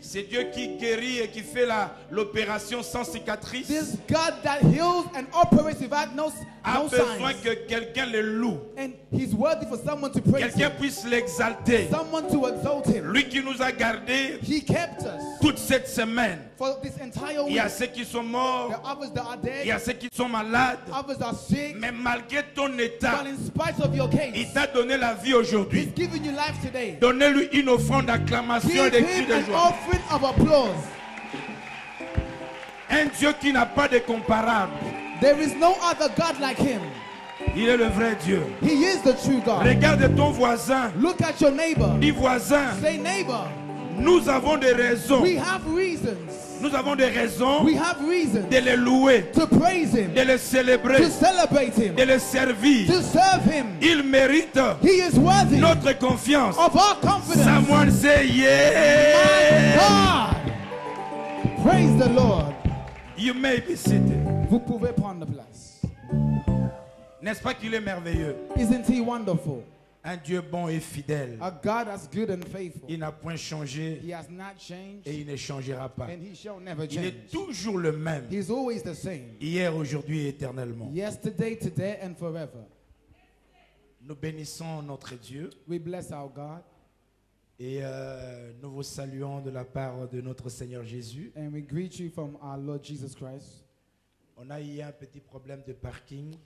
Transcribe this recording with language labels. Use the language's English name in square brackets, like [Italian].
[French] C'est Dieu qui guérit et qui fait l'opération sans cicatrice. [English] This God that heals and operates without no [French] A besoin [English] signs. [French] que quelqu'un le loue. [English] And he's worthy for someone to praise [French] Quelqu'un [English] him. [French] puisse l'exalter. [English] Someone to exalt him. [French] Lui qui nous a gardés [English] He kept us [French] toute cette semaine. [English] for this entire [French] Il y [English] week. [French] a ceux qui sont [English] The [French] morts. [English] others that are [French] Il y a [English] dead. [French] ceux qui sont malades. [English] Others are sick. [French] Mais malgré ton état, [English] But in spite of your [French] il [English] case, [French] t'a donné la vie aujourd'hui. [English] he's giving you life today. [French] Donnez-lui une offrande d'acclamation et de cris [English] him [French] de [English] an [French] joie. [English] offering of applause. [French] Un Dieu qui n'a pas de comparable. [English] There is no other God like him. [French] Il est le vrai Dieu. [English] He is the true God. [French] Regarde ton voisin. [English] Look at your neighbor. [French] Dis voisin, [English] Say, neighbor, [French] nous avons des raisons. [English] we have reasons. [French] Nous avons des raisons [English] We have reasons [French] de les louer, [English] to praise him, [French] de les célébrer, [English] to celebrate him, [French] de les servir. [English] to serve him. [French] Il mérite [English] He is worthy [French] notre confiance. [English] of our confidence. Someone say yeah. God. Praise the Lord. You may be seated. [French] Vous pouvez prendre place. N'est-ce pas qu'il est merveilleux? [English] Isn't he wonderful? [French] Un Dieu bon et fidèle. [English] A God that's good and faithful. [French] Il n'a point changé [English] He has not changed [French] et il ne changera pas. [English] and he shall never [French] Il est [English] change. [French] toujours le même. [English] He's always the same. [French] Hier, aujourd'hui et éternellement. [English] Yesterday, today, and forever. [French] Nous bénissons notre Dieu [English] We bless our God [French] et nous vous saluons de la part de notre Seigneur Jésus. [English] and we greet you from our Lord Jesus Christ. [French] On a eu un petit problème de parking.